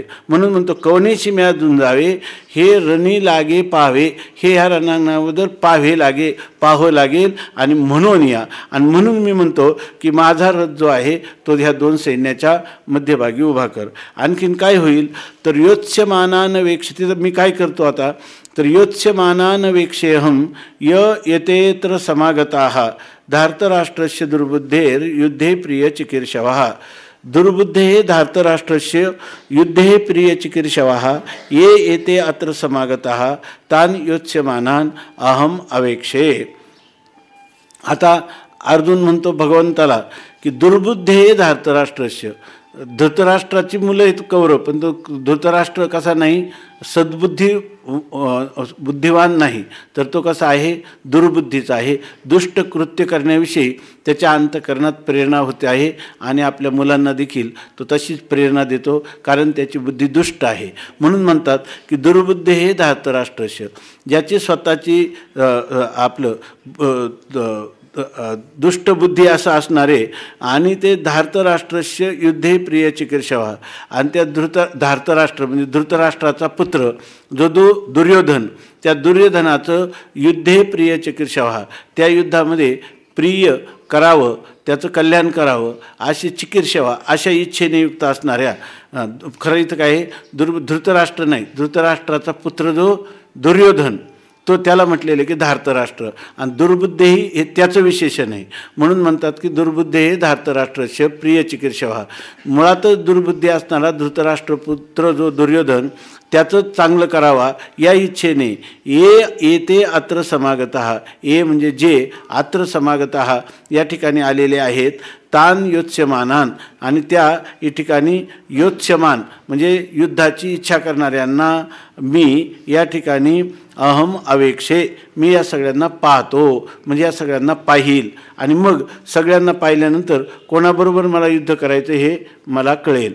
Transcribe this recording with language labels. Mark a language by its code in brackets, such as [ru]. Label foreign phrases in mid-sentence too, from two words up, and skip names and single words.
[mr] म्हणून म्हणतो कवनेशी म्या झुंजावे, हे रणी लागे पाहावे, हे ह्या रणांगणाबद्दल पाहावं लागेल आणि म्हणून या. आणि म्हणून मी म्हणतो की माझा रथ जो आहे तो ह्या दोन सैन्याच्या मध्यभागी उभा कर. आणखीन काय होईल तर [sa] योत्स्यमानान वेक्षते. तर मी काय करतो आता तर योत्स्यमानान वेक्षेहम येतेत्र समागताः धार्तराष्ट्रस्य दुर्बुद्धेर युद्धे प्रिय चिकीर्षवः. दुर्बुद्धे धार्तराष्ट्रस्य युद्धे प्रिय चिकीर्षवः ये एते अत्र समागताः तान योत्स्यमानान अहम अवेक्षे. [mr] आता अर्जुन म्हणतो भगवंताला की [sa] दुर्बुद्धे धार्तराष्ट्रस्य. [mr] धृतराष्ट्राची मुलं आहेत कौरव, पण तो धृतराष्ट्र कसा नाही, बुद्धिवान नाही, तर तो कसा आहे, दुर्बुद्धीचा आहे. दुष्ट कृत्य करण्याविषयी त्याच्या अंतःकरणात प्रेरणा होते आहे आणि आपल्या मुलांना देखील तो तशीच प्रेरणा देतो, कारण त्याची बुद्धी दुष्ट आहे. म्हणून म्हणतात की दुर्बुद्धी हे धार्तराष्ट्रस्य. ज्याची स्वतःची दुष्टबुद्धी असं असणारे आणि ते [sa] धार्तराष्ट्रस्य युद्धे प्रिय चिकीर्षवा. [mr] आणि त्या धार्तराष्ट्र म्हणजे धृतराष्ट्राचा पुत्र जो दुर्योधन, त्या दुर्योधनाचं [sa] युद्धे प्रिय चिकीर्षवा, [mr] त्या युद्धामध्ये प्रिय करावं, त्याचं कल्याण करावं अशी चिकीर्षवा, अशा इच्छेने युक्त असणाऱ्या. खरं इथं काय धृतराष्ट्र नाही, धृतराष्ट्राचा पुत्र जो दुर्योधन तो त्याला म्हटलेलं की धार्तराष्ट्र. आणि दुर्बुद्धेही हे त्याचं विशेषण आहे. म्हणून म्हणतात की दुर्बुद्धे हे [sa] धार्तराष्ट्रस्य प्रिय चिकीर्षवा. [mr] मुळातच दुर्बुद्धी असणारा धृतराष्ट्रपुत्र जो दुर्योधन त्याचं चांगलं करावा या इच्छेने [sa] येते अत्र समागतः. [mr] ये म्हणजे जे, [sa] अत्र समागतः [mr] या ठिकाणी आलेले आहेत. [sa] तान योत्स्यमानान, [mr] आणि त्या ठिकाणी योत्स्यमान म्हणजे युद्धाची इच्छा करणाऱ्यांना मी या ठिकाणी [sa] अहम अवेक्षे, [mr] मी या सगळ्यांना पाहतो, म्हणजे या सगळ्यांना पाहील. आणि मग सगळ्यांना पाहिल्यानंतर कोणाबरोबर मला युद्ध करायचं हे मला कळेल.